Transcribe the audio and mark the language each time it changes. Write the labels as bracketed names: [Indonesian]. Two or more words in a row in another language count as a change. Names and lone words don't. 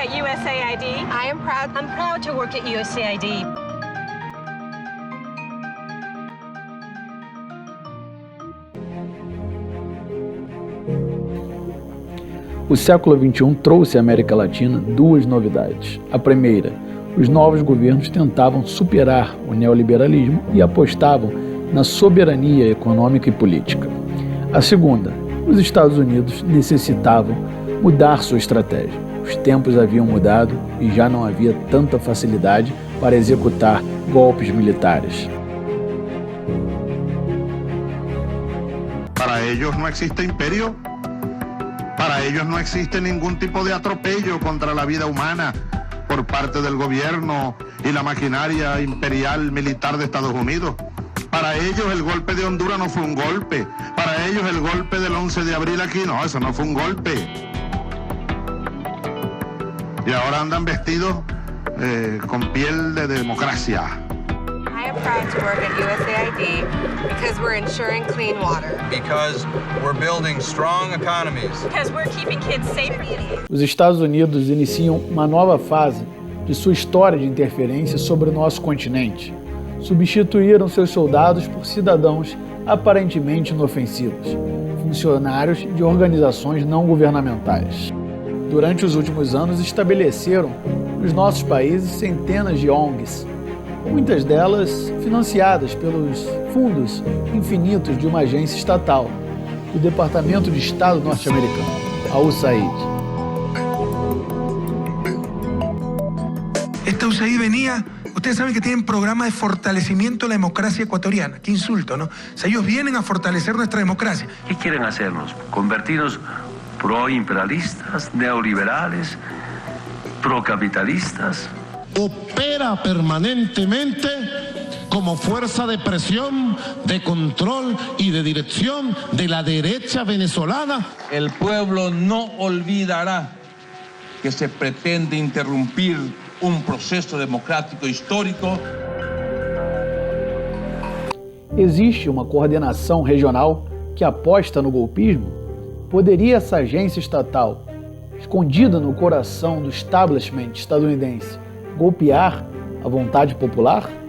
[English] USAID. I'm proud to work at USAID. [Portuguese] O século XXI trouxe à América Latina duas novidades. A primeira, os novos governos tentavam superar o neoliberalismo e apostavam na soberania econômica e política. A segunda, os Estados Unidos necessitavam mudar sua estratégia. Os tempos haviam mudado e já não havia tanta facilidade para executar golpes militares. [Spanish] Para ellos no existe imperio. Para ellos no existe ningún tipo de atropello contra la vida humana por parte del gobierno y la maquinaria imperial militar de Estados Unidos. Para ellos el golpe de Honduras no fue un golpe. Para ellos el golpe del 11 de abril aquí, no, eso no fue un golpe. Y ahora andan vestidos con piel de democracia. [English] I am proud to work at USAID because we're ensuring clean water. Because we're building strong economies. Because we're keeping kids safe. [Portuguese] Os Estados Unidos iniciam uma nova fase de sua história de interferência sobre o nosso continente. Substituíram seus soldados por cidadãos aparentemente inofensivos, funcionários de organizações não governamentais. Durante os últimos anos, estabeleceram nos nossos países centenas de ONGs, muitas delas financiadas pelos fundos infinitos de uma agência estatal, o Departamento de Estado norte-americano, a USAID. [Spanish] Esta USAID venía, ustedes saben que tienen programa de fortalecimiento de la democracia ecuatoriana. Qué insulto, ¿no? O sea, ellos vienen a fortalecer nuestra democracia. ¿Qué quieren hacernos? ¿Convertirnos proimperialistas, neoliberales, procapitalistas? Opera permanentemente como fuerza de presión, de control y de dirección de la derecha venezolana. El pueblo no olvidará que se pretende interrumpir un proceso democrático histórico. [Portuguese] Existe uma coordenação regional que aposta no golpismo? Poderia essa agência estatal, escondida no coração do establishment estadunidense, golpear a vontade popular?